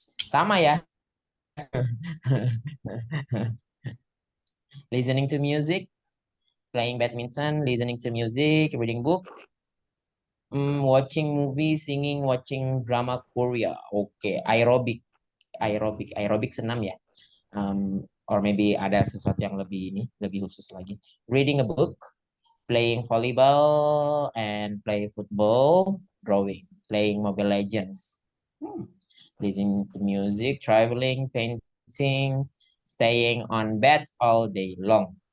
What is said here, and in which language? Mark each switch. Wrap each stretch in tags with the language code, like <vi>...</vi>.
<id>Sama ya.</id> <en>Listening to music, playing badminton, listening to music, reading book, watching movie, singing, watching drama Korea.</en> <id>Okay, aerobik senam ya. Or maybe ada sesuatu yang lebih khusus lagi.</id> <en>Reading a book, playing volleyball and play football, drawing, playing Mobile Legends, listening to music, traveling, painting, staying on bed all day long.</en>